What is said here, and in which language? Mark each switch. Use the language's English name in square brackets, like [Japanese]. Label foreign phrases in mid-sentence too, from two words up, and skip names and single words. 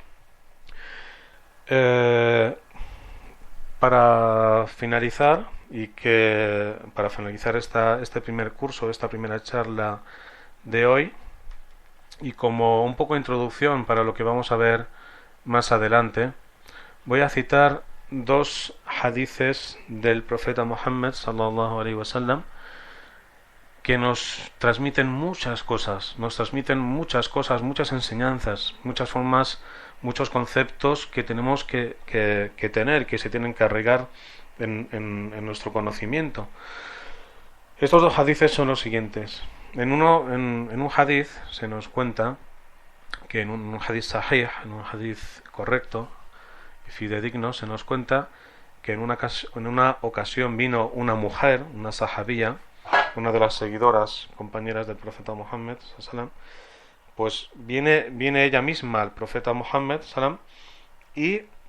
[Spanish] Para finalizar este primer curso, esta primera charla de hoy, y como un poco de introducción para lo que vamos a ver más adelante, voy a citar dos hadices del profeta Muhammad [Arabic] صلى الله عليه وسلم [Spanish] que nos transmiten muchas cosas, muchas enseñanzas, muchas formas, muchos conceptos que tenemos que tener, que se tienen que arraigar en nuestro conocimiento. Estos dos hadices son los siguientes. En un hadith se nos cuenta que en un [Arabic] حديث صحيح, [Spanish] en un hadith correcto y fidedigno, se nos cuenta que en una ocasión vino una mujer, una sahabía, una de las seguidoras, compañeras del profeta Muhammad sallam, pues viene ella misma al profeta Muhammad sallam, y